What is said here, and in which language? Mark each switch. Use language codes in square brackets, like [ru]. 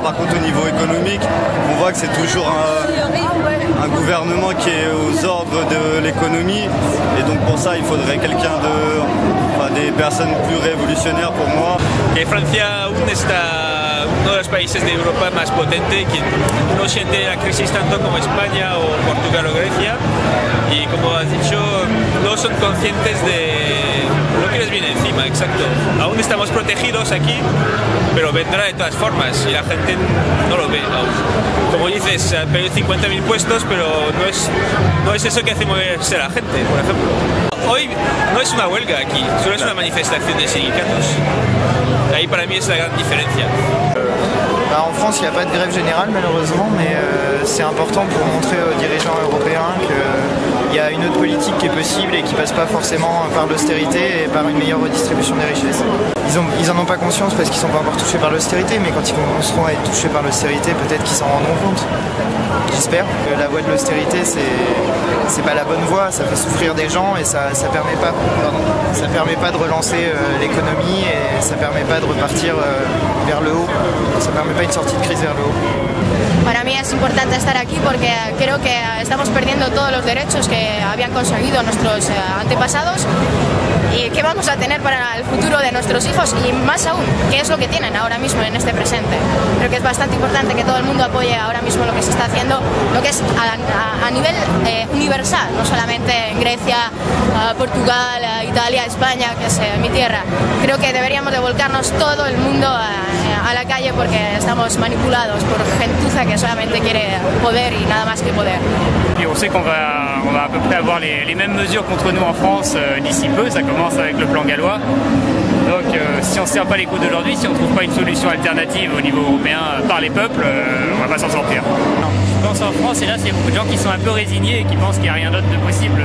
[fr] Par contre au niveau économique, on voit que c'est toujours un gouvernement qui est aux ordres de l'économie, et donc pour ça il faudrait des personnes plus révolutionnaires pour moi. [es] Que Francia aún está uno de los países de Europa más potente, que no siente la crisis tanto como España o Portugal o Grecia, y como has dicho, no son conscientes de lo que les viene encima, exacto. Aún estamos protegidos aquí, pero vendrá de todas formas y la gente no lo ve aún. Como dices, han perdido 50.000 puestos, pero no es eso que hace moverse la gente, por ejemplo. Hoy no es una huelga aquí, solo es una manifestación de sindicatos. Ahí para mí es la gran diferencia. [fr] En France, il n'y a pas de grève générale malheureusement, mais c'est important pour montrer aux dirigeants européens qu'il y a une autre politique qui est possible et qui ne passe pas forcément par l'austérité et par une meilleure redistribution des richesses. Ils n'en ont pas conscience parce qu'ils ne sont pas encore touchés par l'austérité, mais quand ils commenceront à être touchés par l'austérité, peut-être qu'ils s'en rendront compte. J'espère que la voie de l'austérité, c'est pas la bonne voie, ça fait souffrir des gens et ça permet pas de relancer l'économie et ça permet pas de repartir vers le haut, ça permet pas une sortie de crise vers le haut. [es] Para mí es importante estar aquí porque creo que estamos perdiendo todos los derechos que habían conseguido nuestros antepasados y qué vamos a tener para el futuro de nuestros hijos y más aún, qué es lo que tienen ahora mismo en este presente. Creo que es bastante importante que todo el mundo apoye ahora mismo lo que se está haciendo, lo que es a nivel universal, no solamente en Grecia, Portugal, Italia, España, que es mi tierra. Creo que deberíamos de volcarnos todo el mundo a la calle porque estamos manipulados por gentuza que solamente quiere poder y nada más que poder. [fr] Et on sait qu'on va à peu près avoir les mêmes mesures contre nous en France d'ici peu, ça commence avec le plan gallois. Donc si on ne se tient pas les coudes d'aujourd'hui, si on ne trouve pas une solution alternative au niveau européen par les peuples, on va pas s'en sortir. Je pense en France, hélas, il y a beaucoup de gens qui sont un peu résignés et qui pensent qu'il n'y a rien d'autre de possible.